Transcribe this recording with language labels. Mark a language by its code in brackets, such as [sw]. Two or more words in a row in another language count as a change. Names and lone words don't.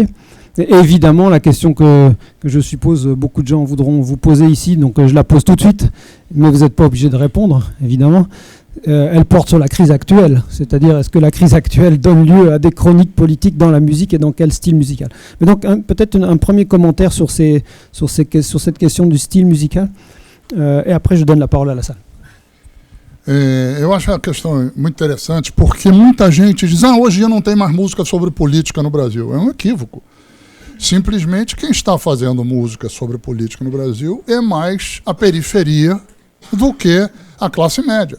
[fr] Et évidemment, la question que je suppose beaucoup de gens voudront vous poser ici, donc je la pose tout de suite, mais vous n'êtes pas obligé de répondre, évidemment. Elle porte sur la crise actuelle, c'est-à-dire est-ce que la crise actuelle donne lieu à des chroniques politiques dans la musique, et dans quel style musical? Mais donc peut-être un premier commentaire sur cette question du style musical, et après je donne la parole à la salle. [pt] Eu acho a questão muito interessante, porque muita gente diz, hoje em dia não tem mais música sobre política no Brasil. É um equívoco. Simplesmente quem está fazendo música sobre política no Brasil é mais a periferia do que a classe média.